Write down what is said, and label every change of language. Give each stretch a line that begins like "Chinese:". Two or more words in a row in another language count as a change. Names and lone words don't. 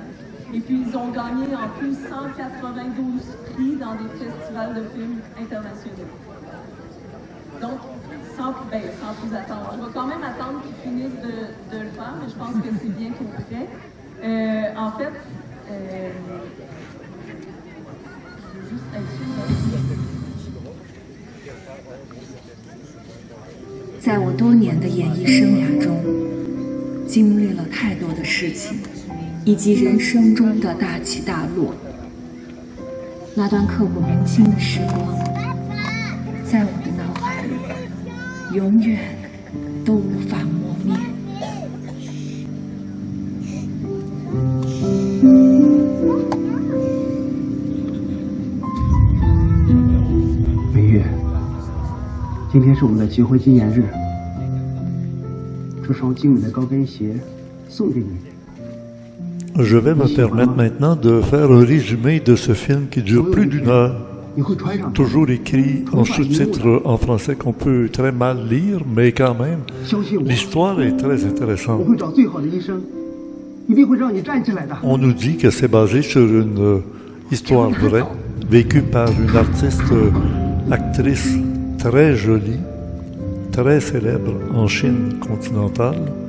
French: Et puis ils ont gagné en plus 192 prix dans des festivals de films internationaux. Donc, sans plus attendre. Je vais quand même attendre qu'ils finissent de le faire, mais je pense que c'est bien tout prêt. En fait, je veux juste être sûr.
Chinese: 在我多年的演艺生涯中，经历了太多的事情，以及人生中的大起大落。那段刻骨铭心的时光，在我的脑海里，永远都无法磨灭。美月，今天是我们的结婚纪念日，这双精美的高跟鞋送给你。
French: Je vais me permettre maintenant de faire un résumé de ce film qui dure plus d'une heure, toujours écrit en sous-titres en français qu'on peut très mal lire, mais quand même, l'histoire est très intéressante. On nous dit que c'est basé sur une histoire vraie, vécue par une actrice très jolie, très célèbre en Chine continentale.